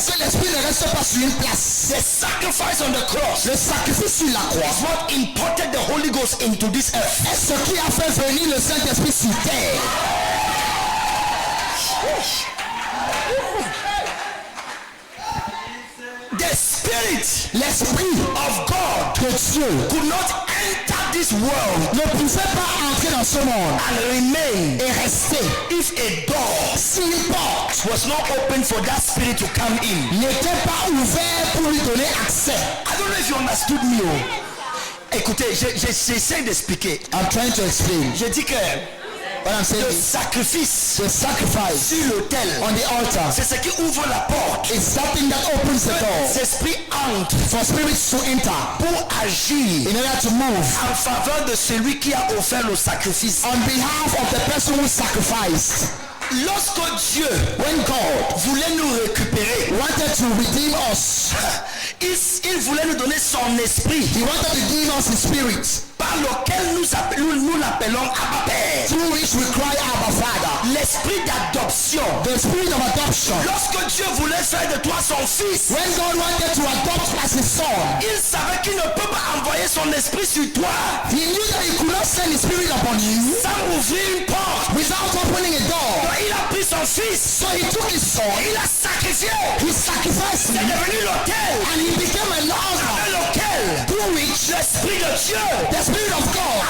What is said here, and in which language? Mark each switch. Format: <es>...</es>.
<fr>que l'esprit ne reste pas sur une place.</fr> <en>The sacrifice on the cross</en> <fr>Le sacrifice sur la croix</fr> <en>is what imported the Holy Ghost into this earth.</en> <fr>est ce qui a fait venir le Saint-Esprit sur terre.</fr> <en>The Spirit</en> <fr>L'Esprit</fr> <en>of God</en> <fr>de Dieu</fr> <en>could not enter this world</en> <fr>ne pouvait pas entrer dans ce monde</fr> <en>and remain</en> <fr>et rester</fr> <en>if a door</en> <fr>si une porte</fr> <en>was not open for that Spirit to come in.</en> <fr>n'était pas ouverte pour lui donner accès.</fr> <en>I don't know if you understood me. Oh.</en> <fr>Écoutez, j'essaie d'expliquer.</fr> <en>I'm trying to explain.</en> <fr>Je dis que</fr> <en>What I'm saying</en> <fr>le</fr> <en>is</en> <fr>sacrifice</fr> <en>the sacrifice</en> <fr>sur l'autel,</fr> <en>on the altar</en> <fr>c'est ce qui ouvre la porte.</fr> <en>is something that opens the door</en> <fr>Les esprits entrent</fr> <en>for spirits to enter</en> <fr>pour agir</fr> <en>in order to move</en> <fr>en faveur de celui qui a offert le sacrifice.</fr> <en>on behalf of the person who sacrificed.</en> <fr>Lorsque Dieu</fr> <en>When God</en> <fr>voulait nous récupérer,</fr> <en>wanted to redeem us,</en> <fr>il voulait nous donner son esprit</fr> <en>He wanted to give us His Spirit,</en> <fr>par lequel nous l'appelons Abba Père.</fr> <en>through which we cry Abba Father.</en> <fr>L'esprit d'adoption.</fr> <en>The spirit of adoption.</en> <fr>Lorsque Dieu voulait faire de toi son fils,</fr> <en>When God wanted to adopt as His son,</en> <fr>il savait qu'il ne peut pas envoyer son esprit sur toi</fr> <en>He knew that He could not send His Spirit upon you</en> <fr>sans ouvrir une porte.</fr> <en>without opening a door.</en> <fr>Donc il a pris son fils,</fr> <en>So He took His son,</en> <fr>il a sacrifié sacrifié.</fr> <en>He sacrificed</en> <fr>C'est</fr> <en>me.</en> <fr>devenu l'autel</fr> <en>And he became an altar</en> <fr>avec lequel</fr> <en>through which</en> <fr>l'Esprit de Dieu</fr> <en>the Spirit of God</en>